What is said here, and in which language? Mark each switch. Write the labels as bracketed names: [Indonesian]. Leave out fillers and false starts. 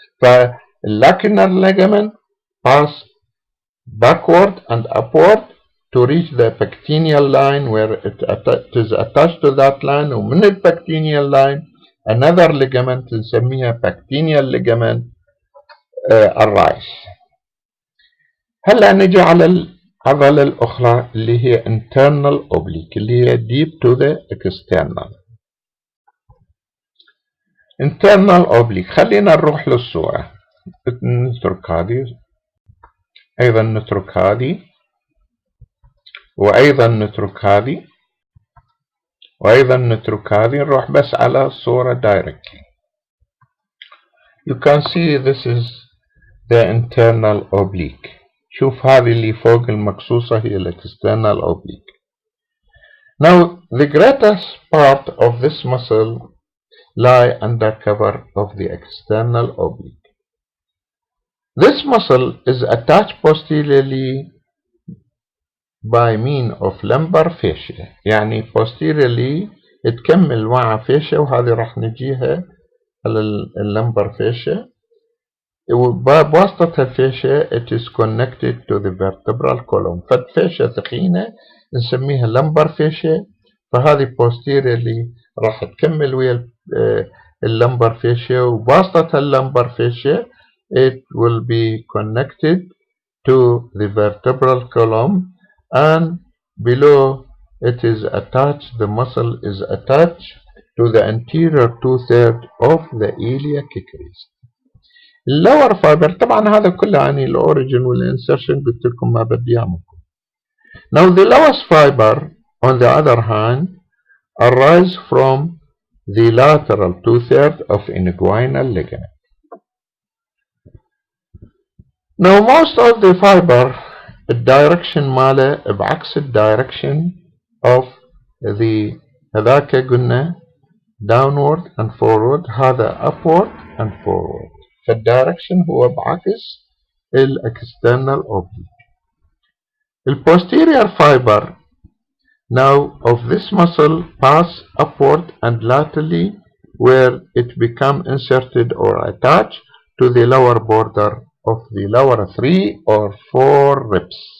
[English] فالlacunar ligament pass backward and upward to reach the pectineal line where it is attached to that line, [Arabic] ومن [English] pectineal line another ligament [Arabic] نسميها [English] pectineal ligament الرايس. [Arabic] هلا نجي على العضلة الأخرى اللي هي internal oblique اللي هي [English] deep to the external. [Arabic] internal oblique خلينا نروح للصورة. نترك هذه أيضا نترك هذه وأيضا نترك هذه وأيضا نترك هذه نروح بس على الصورة [English] directly. You can see this is the internal oblique. [Arabic] شوف هذه اللي فوق المقصوصة هي external oblique. [English] Now the greatest part of this muscle lie under cover of the external oblique. This muscle is attached posteriorly by mean of lumbar fascia. [Arabic] يعني posteriorly تكمل مع fascia وهذه راح نجيها على اللمبر fascia. بواسطة الفاشية [English] it is connected to the vertebral column. [Arabic] فالفاشية ثخينة نسميها lumbar fascia. فهذه posteriorly راح تكمل ويا اللمبر fascia [English] وبواسطة اللمبر fascia it will be connected to the vertebral column and below it is attached, the muscle is attached to the anterior 2/3 of the iliac crest. [Arabic] اللور فايبر طبعا هذا كله عن الاوريجن والانسرشن قلت لكم ما بدي اعملكم. [English] Now the lowest fiber on the other hand arise from the lateral 2/3 of inguinal ligament. Now most of the fiber [Arabic] الدايركشن ماله بعكس الدايركشن [English] of the [Arabic] هذاك قلنا [English] downward and forward هذا upward and forward. [Arabic] فالدايركشن هو بعكس الاكسترنال oblique. [English] The posterior fiber now of this muscle pass upward and laterally where it become inserted or attached to the lower border of the lower 3 or 4 ribs.